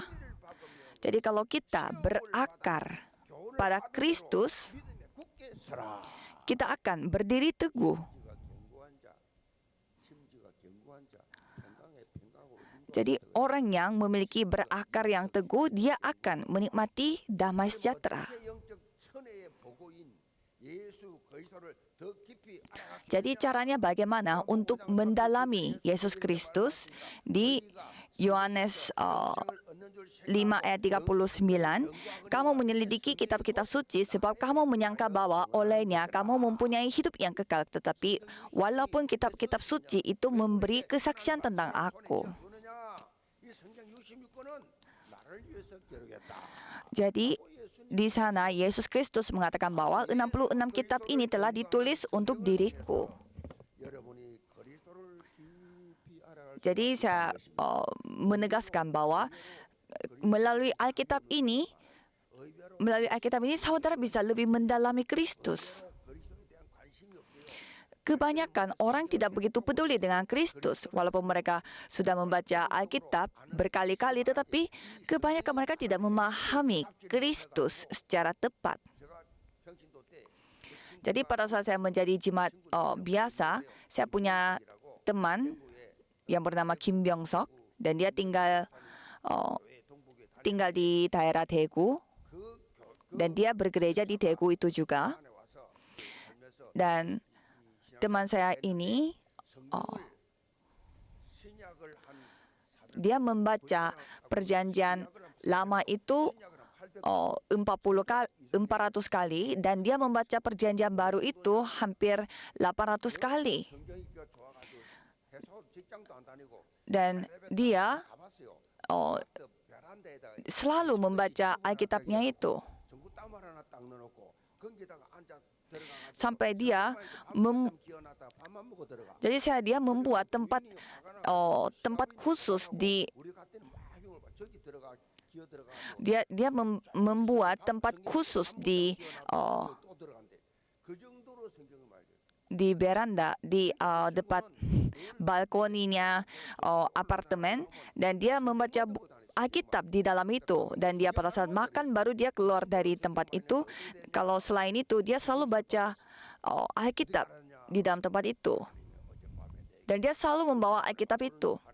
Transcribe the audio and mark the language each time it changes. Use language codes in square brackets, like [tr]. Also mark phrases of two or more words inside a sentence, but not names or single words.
[id] Jadi kalau kita berakar pada Kristus, kita akan berdiri teguh. Jadi orang yang memiliki berakar yang teguh, dia akan menikmati damai sejahtera. [ko] 그리스도를 더 깊이 알아가기 [id] Jadi caranya bagaimana untuk mendalami Yesus Kristus di Yohanes 5 ayat 39, kamu menyelidiki kitab-kitab suci sebab kamu menyangka bahwa olehnya kamu mempunyai hidup yang kekal. Tetapi walaupun kitab-kitab suci itu memberi kesaksian tentang aku. [ko] 그러냐? 이 성경 66권은 나를 위해서 기록했다. [id] Jadi di sana Yesus Kristus mengatakan bahwa 66 kitab ini telah ditulis untuk diriku. [ko] 여러분이 그리스도를 깊이 알아갈 [id] Jadi saya menegaskan bahwa melalui Alkitab ini saudara bisa lebih mendalami Kristus. [ko] 그리스도에 대한 관심이 없어요. [id] Kebanyakan orang tidak begitu peduli dengan Kristus, walaupun mereka sudah membaca Alkitab berkali-kali, tetapi kebanyakan mereka tidak memahami Kristus secara tepat. [ko] 제가 평신도 때 [id] Jadi pada saat saya menjadi jemaat biasa, saya punya teman yang bernama Kim Byung-sok dan dia tinggal di daerah Daegu dan dia bergereja di Daegu itu juga. [ko] 안에 와서 살면서 [id] Dan teman saya ini [ko] 신약을 한 [id] dia membaca perjanjian lama itu 400 kali dan dia membaca perjanjian baru itu hampir 800 kali. [ko] 성경이가 좋아가지고 해서 직장도 안 다니고 [id] Dan dia [ko] 가봤어요. 또 베란다에다가 [id] selalu membaca Alkitabnya itu. [ko] 전구 땀 하나 딱 넣어놓고 거기다가 앉아 들어가가지고 [id] Sampai dia [ko] 기어났다 밥만 먹고 들어가. [id] jadi dia membuat tempat khusus di [ko] 우리 갈 때는 막 형을 봐. 저기 들어가 기어 들어가. [id] membuat tempat khusus di [ko] 또 들어간대. 그 정도로 성경을 말해요. [id] di beranda di depan balkoninya apartemen dan dia membaca Alkitab di dalam itu dan dia pada saat makan baru dia keluar dari tempat itu. Kalau selain itu dia selalu baca Alkitab di dalam tempat itu dan dia selalu membawa Alkitab itu.